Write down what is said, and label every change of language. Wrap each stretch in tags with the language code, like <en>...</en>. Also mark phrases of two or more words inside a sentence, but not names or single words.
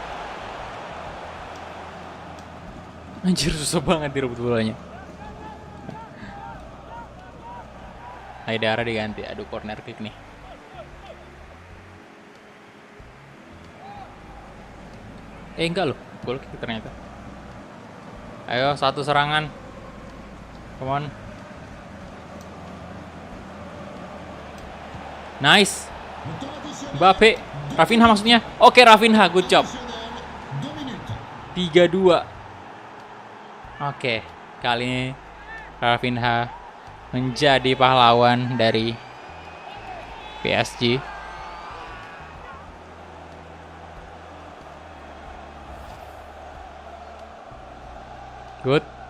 <id>Anjir, susah banget direbut bolanya. Haidara diganti. Aduh,</id> <en>corner kick</en> <id>nih. Enggak loh,</id> <en>goal kick</en> <id>ternyata. Ayo, satu serangan.</id> <en>Come on. Nice.</en> <fr>Le temps additionnel.</fr> <id>Mbappe. Rafinha maksudnya. Oke,</id> <en>Rafinha, good job.</en> <fr>Additionnel, 2 minutes. 3-2.</fr> <id>Oke, kali ini Rafinha menjadi pahlawan dari PSG.</id> <en>Good.</en>